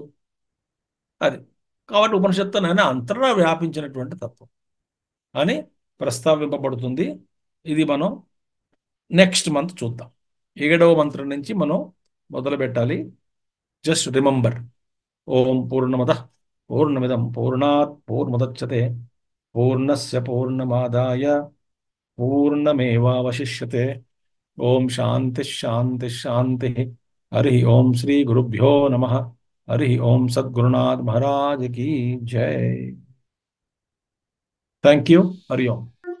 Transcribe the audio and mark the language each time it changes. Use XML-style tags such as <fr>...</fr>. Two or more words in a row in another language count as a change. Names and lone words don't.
<te>అది కాబట్టి ఉపనిషత్తు నాయన అంతటా వ్యాపించినటువంటి తత్వం అని ప్రస్తావింపబడుతుంది. ఇది మనం</te> <en>next month</en> <te>చూద్దాం. 7వ మంత్రం నుంచి మనం మొదలు పెట్టాలి.</te> <en>just remember,</en> <sa>ओं पूर्णमद पूर्णमिदं पूर्णात् पूर्णमुदच्यते पूर्णस्य पूर्णमादाय पूर्णमेवावशिष्यते. ओं शान्ति शान्ति शान्ति। हरि ओं श्री गुरुभ्यो नमः. हरि ओं</sa> <hi>సద్గురునాథ్ మహారాజ్ की जय.</hi> <en>thank you.</en> <sa>हरि ओं.</sa>